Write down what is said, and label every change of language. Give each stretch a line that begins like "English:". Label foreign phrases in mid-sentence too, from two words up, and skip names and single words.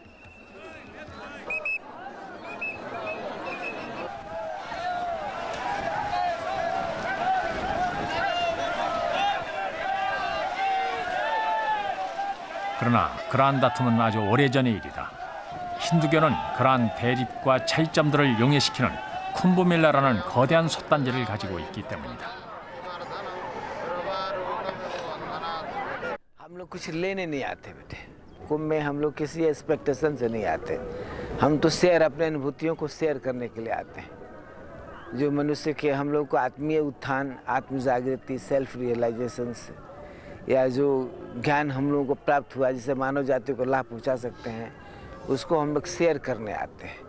Korean: 그러나 그러한 다툼은 아주 오래전의 일이다. 힌두교는 그러한 대립과 차이점들을 용해시키는 쿰브멜라라는 거대한 솥단지를 가지고 있기 때문이다.
Hindi: हम लोग कुछ लेने नहीं आते बेटे, कुंभ में हम लोग किसी एक्सपेक्टेशन से नहीं आते, हम तो शेयर अपने अनुभूतियों को शेयर करने के लिए आते हैं, जो मनुष्य के हम लोग को आत्मीय उत्थान, आत्म जागृति,
English: self realization
Hindi: से या जो ज्ञान हम लोगों को प्राप्त हुआ जिससे मानव जाति को लाभ पहुंचा सकते हैं उसको हम लोग शेयर करने आते हैं।